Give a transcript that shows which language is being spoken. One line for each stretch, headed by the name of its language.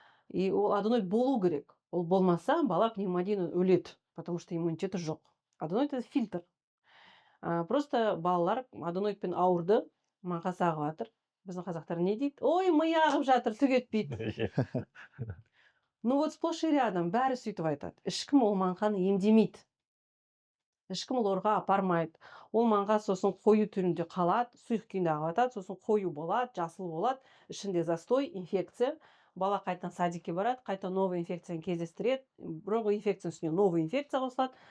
Kazakh: И ол аденоид болу керек. Ол болмаса, бала пневмониядан өледі,
Russian: потому что
Kazakh: иммунитеті жоқ.
Russian: Аденоид это фильтр.
Kazakh: Просто балалар аденоидпен ауырды, маңқасы ағып жатыр. Біздің қазақтар не дейді? Ой, ми ағып жатыр, түк етпейді.
Russian: Ну вот сплошь и рядом
Kazakh: бәрі сөйтіп айтады. Ешкім ол маңқаны емдемейді. Ешкім ол орға апармайды. Ол маңқа сосын қою түрінде қалады, сұйық күйінде ағып жатады, сосын қою болады, жасыл болады, ішінде застой, инфекция. Бала қайтадан садикке барады, қайта новый инфекцияны кездестіреді, бұрынғы инфекцияның үстіне новый инфекция қосылады.